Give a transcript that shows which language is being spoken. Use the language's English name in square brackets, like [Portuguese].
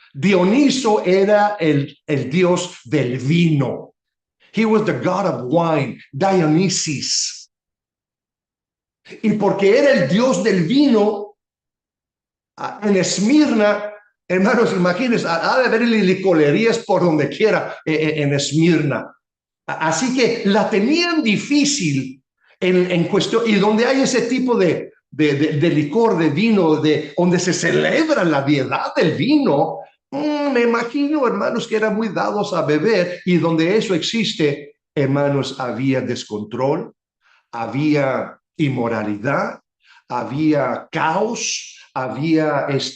[Spanish] Dioniso era el dios del vino. [English] He was the god of wine, Dionysus. [Spanish] Y porque era el dios del vino, en Esmirna, hermanos, imagínense, ha de haber licorerías por donde quiera en Esmirna. Así que la tenían difícil en cuestión, y donde hay ese tipo de licor, de vino, donde se celebra la deidad del vino, me imagino, hermanos, que eran muy dados a beber, y donde eso existe, hermanos, había descontrol, había inmoralidad, había caos, había